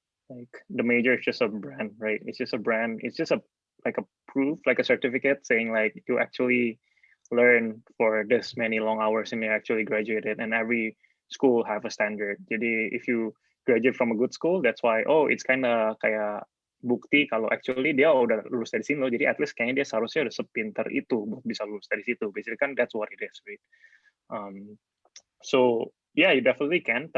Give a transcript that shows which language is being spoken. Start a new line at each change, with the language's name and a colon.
English: Like the major is just a brand, right? It's just a brand. It's just like a proof, like a certificate saying like you actually learn for this many long hours and you actually graduated. And every school have a standard.
Indonesian: Jadi
English: if you graduate from a good school, that's why it's kind of
Indonesian: kayak bukti kalau
English: actually
Indonesian: dia udah lulus dari sini loh. Jadi
English: at least
Indonesian: kayaknya dia seharusnya udah sepinter itu buat bisa lulus dari situ.
English: Basically
Indonesian: kan
English: that's what it is, right? So yeah, you definitely can.